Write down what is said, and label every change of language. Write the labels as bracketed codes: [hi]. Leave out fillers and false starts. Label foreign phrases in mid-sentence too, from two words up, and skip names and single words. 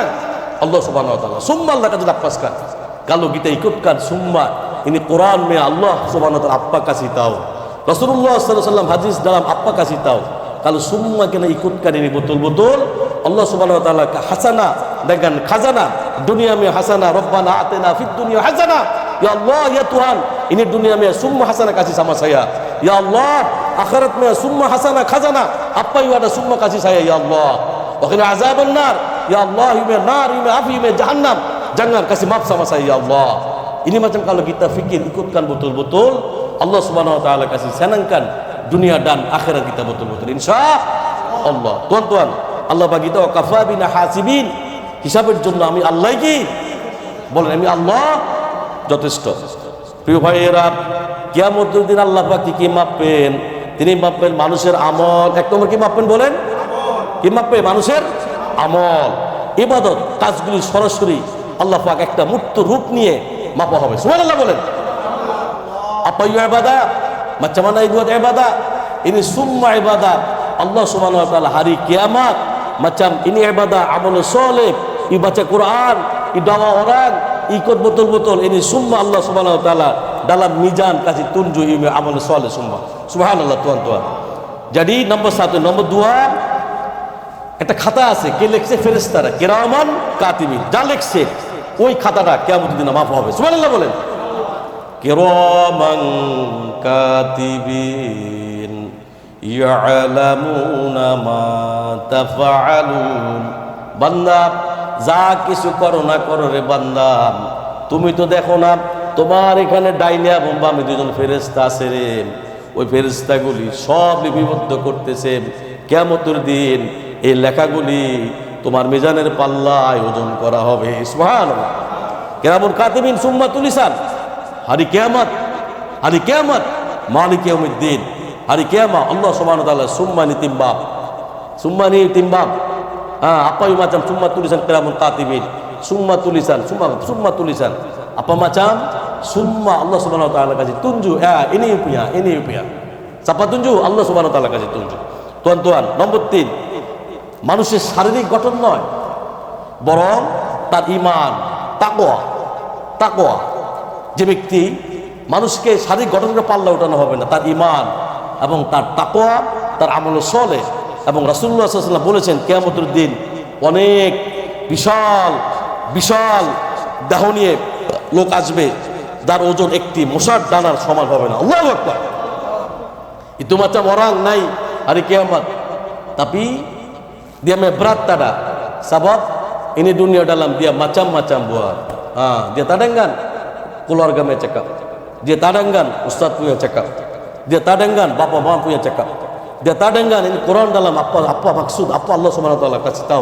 [ms] Allah [ar] سبحانه وتعالى. [ms] Semua Allah akan lepaskan. Kalau kita ikutkan semua ini Quran Allah [ar] سبحانه وتعالى [ms] apa kasih tahu. [ar] رسول الله صلى الله عليه وسلم [ms] hadis dalam apa kasih tahu. Kalau semua kena ikutkan ini betul-betul Allah [ar] سبحانه وتعالى [ms] hasanah dengan khazanah dunia mi hasanah. [ar] ربنا آتنا في الدنيا حسنة. [ms] Ya Allah, ya Tuhan, ini dunia mi semua hasanah kasih sama saya. Ya Allah, akhirat mi semua hasanah khazanah. Apa yang ada semua kasih saya ya Allah. [ar] وقنا عذاب النار. [ms] Ya Allah, ini nar, ini api, ini jahannam. Jangan kasih maaf sama saya ya Allah. Ini macam kalau kita fikir ikutkan betul-betul Allah [ar] سبحانه وتعالى [ms] kasih senangkan dunia dan akhirat kita betul-betul insyaallah. Tuan-tuan, Allah bagi tahu [ar] وكفى بنا حاسبين, [bn] হিসাবের জন্য আমি আল্লাহ কি বলেন, আমি আল্লাহ যথেষ্ট। প্রিয় ভাইয়েরা, কিয়ামতের দিন আল্লাহ পাক কি মাপবেন? তিনি মাপবেন মানুষের আমল। এক নম্বর কি মাপবেন বলেন? কি মাপবে? মানুষের আমল, ইবাদত, কাজগুলি সরাসরি আল্লাহ পাক একটা মূর্ত রূপ নিয়ে মাপা হবে। সুবহানাল্লাহ বলেন। [ms] apa ibadah, macam mana buat ibadah, ini semua ibadah Allah [ar] سبحانه وتعالى [ms] hari kiamat. Macam ini ibadah amal soleh, baca Quran, dakwah orang, ikut betul-betul, ini semua Allah [ar] سبحانه وتعالى [ms] dalam mizan kasih tunjuk ini amal soleh semua. Subhanallah tuan-tuan. Jadi nombor satu, nombor dua, [bn] একটা খাতা আছে, কে লিখছে? ফেরেশতারা, [ar] كرامًا كاتبين, [bn] যা লিখছে ওই খাতাটা কিয়ামতের দিন মাফ হবে। সুবহানাল্লাহ বলেন। [ar] كرامًا كاتبين يعلمون ما تفعلون. [bn] বান্দা যা কিছু করো না করো রে বান্দা, তুমি তো দেখো না তোমার এখানে ডাইনে এবং বামে দুজন ফেরেশতা আছে রে, ওই ফেরেশতাগুলি সব লিপিবদ্ধ করতেছে। কিয়ামতের দিন এই লেখাগুলি তোমার মিজানের পাল্লায় ওজন করা হবে। সুবহানাল্লাহ। [ar] كرامًا كاتبين [bn] সুম্মা তুলিসান, [ms] hari kiamat, hari kiamat, [ar] مالك يوم الدين, [ms] hari kiamat Allah [ar] سبحانه وتعالى [ms] summa nitimbang. Apa yang macam summa tulisan [ar] كرامًا كاتبين, [ms] summa tulisan, summa tulisan, apa macam summa Allah [ar] سبحانه وتعالى [ms] kasih tunjuk, ini punya, ini punya. Siapa tunjuk? Allah [ar] سبحانه وتعالى [ms] kasih tunjuk. Tuan-tuan, nombor 3, [bn] মানুষের শারীরিক গঠন নয়, বরং তার ঈমান, তাকওয়া। যে ব্যক্তি মানুষকে শারীরিক গঠন করে পাল্লা ওঠানো হবে না, তার ঈমান এবং তার তাকওয়া, তার আমল সলেহ। এবং [ar] رسول الله صلى الله عليه وسلم [bn] বলেছেন কিয়ামতের দিন অনেক বিশাল বিশাল দেহ নিয়ে লোক আসবে, যার ওজন একটি মশার ডানার সমান হবে না। [ar] الله أكبر. [ms] Itu macam orang naik hari kiamat Tapi dia berat tada. Sebab ini dunia dalam dia macam-macam buat. Dia tadangkan keluarga punya cakap. Dia tadangkan ustaz punya cakap. Dia tadangkan bapak-bapak punya cakap. Dia tadangkan ini Quran dalam apa maksud, apa Allah [ar] سبحانه وتعالى [ms] kasih tahu.